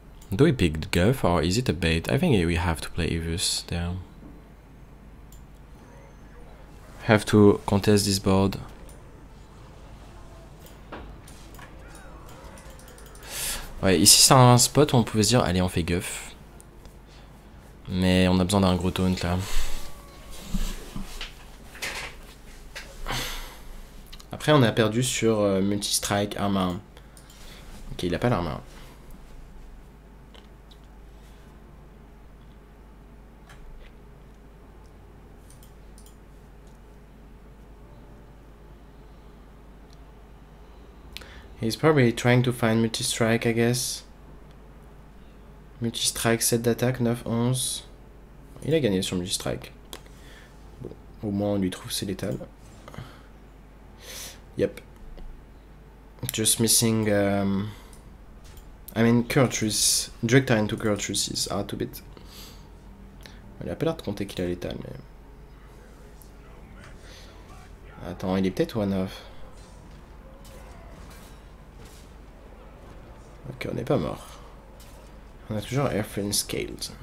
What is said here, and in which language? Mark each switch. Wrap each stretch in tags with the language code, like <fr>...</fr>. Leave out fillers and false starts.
<en>Do we pick Guff or is it a bait? I think we have to play Evus there. Have to contest this board.</en> <fr>Ouais, ici c'est un spot où on pouvait se dire, allez on fait Guff. Mais on a besoin d'un gros taunt là. Après on a perdu sur multi-strike, arme 1. Ok, il a pas l'arme 1.</fr> <en>He's probably trying to find multi-strike, I guess.</en> <fr>Multi-strike, 7 d'attaque, 9, 11. Il a gagné sur multi-strike. Bon, au moins on lui trouve c'est létal.</fr> <en>Yep. Just missing... I mean, Kurtrus. Director into Kurtrus is hard to beat.</en> <fr>Il a pas l'air de compter qu'il a létal, mais... Attends, il est peut-être one-off. Ok, on n'est pas mort. On a toujours Airframe Scaled.</fr>